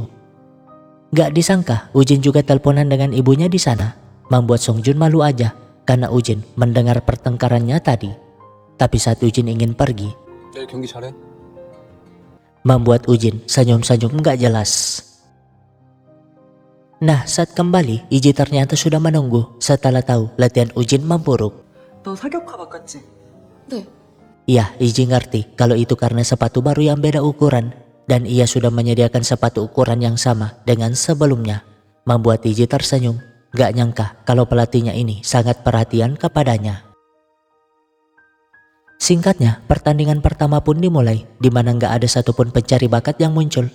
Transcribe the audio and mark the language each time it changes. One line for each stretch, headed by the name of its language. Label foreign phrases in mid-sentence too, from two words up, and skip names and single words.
Indonesian: Gak disangka Ujin juga teleponan dengan ibunya di sana, membuat Song Joon malu aja karena Ujin mendengar pertengkarannya tadi. Tapi saat Ujin ingin pergi, membuat Ujin senyum-senyum gak jelas. Nah, saat kembali, Iji ternyata sudah menunggu setelah tahu latihan Ujin memburuk.
Korean: 너 사격화 바꿨지? 네.
Indonesian: Ya, Iji ngerti kalau itu karena sepatu baru yang beda ukuran. Dan ia sudah menyediakan sepatu ukuran yang sama dengan sebelumnya. Membuat Iji tersenyum, gak nyangka kalau pelatihnya ini sangat perhatian kepadanya. Singkatnya, pertandingan pertama pun dimulai, di mana gak ada satupun pencari bakat yang muncul.